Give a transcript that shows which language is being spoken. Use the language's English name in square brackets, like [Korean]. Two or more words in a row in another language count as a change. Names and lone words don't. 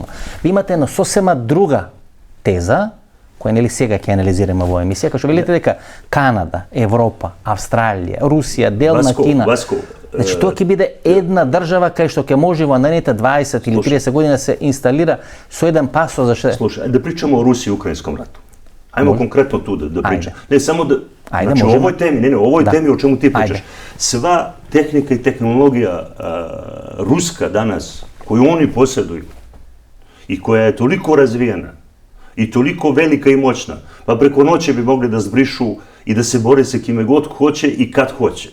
[Macedonian] Ви имате една сосема друга теза, која нели сега ќе анализираме во емисија, кај што велите дека Канада, Европа, Австралија, Русија, дел на Кина. Значи тоа ќе биде една држава кај што ќе може во наредните 20 или 30 години да се инсталира со еден пасо за ше. [Serbian] Слушај, да причамо о Русија и Украинском рату. Ајмо конкретно ту да причаме. Не само да Ајде, [Macedonian] значи овој теми, не, овој теми [Serbian] о чему ти pričaš. Sva tehnika i tehnologija ruska danas koju oni posjeduju i koja je toliko razvijena i toliko velika i moćna, pa preko noći bi mogli da zbrišu i da se bore sa kime god hoće i kad hoće.